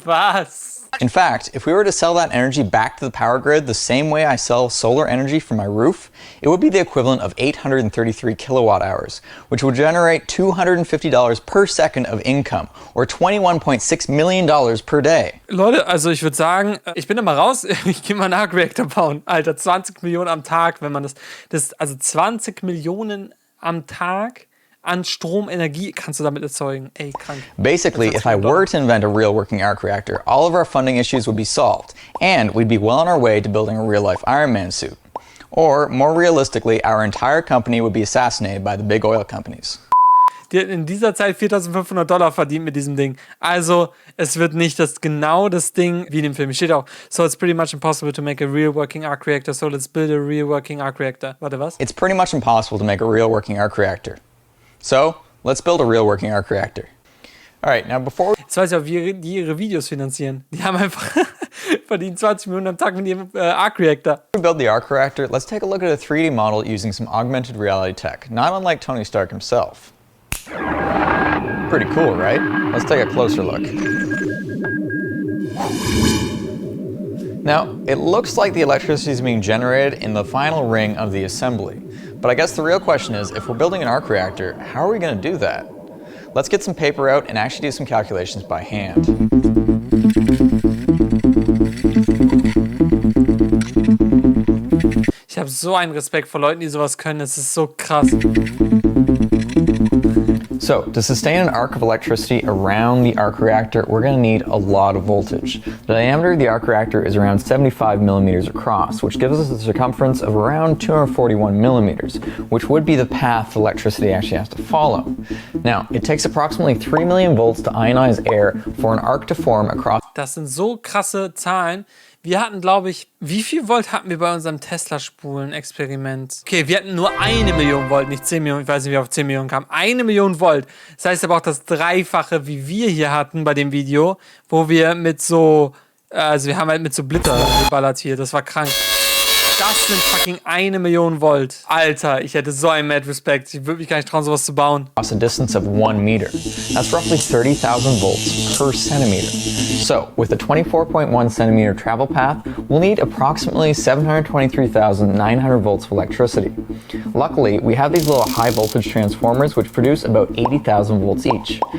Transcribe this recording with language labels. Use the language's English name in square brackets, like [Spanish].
[German] Was? [English] In fact, if we were to sell that energy back to the power grid the same way I sell solar energy from my roof, it would be the equivalent of 833 kilowatt hours, which would generate $250 per second of income, or $21.6 million per day. [German] Leute, also ich würde sagen, ich bin da mal raus, ich gehe mal einen ARC-REAKTOR bauen. Alter, 20 Millionen am Tag, wenn man also 20 Millionen am Tag an Stromenergie kannst du damit erzeugen. Ey, krank. [English] Basically, if I were to invent a real working arc reactor, all of our funding issues would be solved, and we'd be well on our way to building a real-life Iron Man suit. Or, more realistically, our entire company would be assassinated by the big oil companies. [German] Die hat in dieser Zeit $4.500 verdient mit diesem Ding. Also, es wird nicht genau das Ding, wie in dem Film steht auch. [English] So, it's pretty much impossible to make a real working arc reactor, so let's build a real working arc reactor. [German] Warte, was? [English] It's pretty much impossible to make a real working arc reactor. So, let's build a real working arc reactor. Alright, now before... [German] Jetzt weiß ich auch, wie die ihre Videos finanzieren. Die haben einfach verdienen 20 Millionen am Tag mit ihrem ARC-REAKTOR. [English] To build the arc reactor, let's take a look at a 3D model using some augmented reality tech, not unlike Tony Stark himself. Pretty cool, right? Let's take a closer look. Now, it looks like the electricity is being generated in the final ring of the assembly. But I guess the real question is, if we're building an arc reactor, how are we going to do that? Let's get some paper out and actually do some calculations by hand. [German] so einen Respekt vor Leuten, die sowas können. Das ist so krass. [English] So, to sustain an arc of electricity around the arc reactor, we're going to need a lot of voltage. The diameter of the arc reactor is around 75 millimeters across, which gives us a circumference of around 241 millimeters, which would be the path the electricity actually has to follow. Now, it takes approximately 3 million volts to ionize air for an arc to form across. [German] Das sind so krasse Zahlen. Wir hatten, glaube ich, wie viel Volt hatten wir bei unserem Tesla-Spulen-Experiment? Okay, wir hatten nur 1 Million Volt, nicht 10 Millionen. Ich weiß nicht, wie wir auf 10 Millionen kamen. 1 Million Volt. Das heißt aber auch das Dreifache, wie wir hier hatten bei dem Video, wo wir mit so, also wir haben halt mit so Blitter geballert hier. Das war krank. Das sind fucking 1 Million Volt. Alter, ich hätte so einen Mad Respect. Ich würde mich gar nicht trauen, sowas zu bauen. [English] Across a distance of 1 meter. That's roughly 30,000 volts per centimeter. So, with a 24.1 centimeter travel path, we'll need approximately 723,900 volts of electricity. Luckily, we have these little high voltage transformers which produce about 80,000 volts each.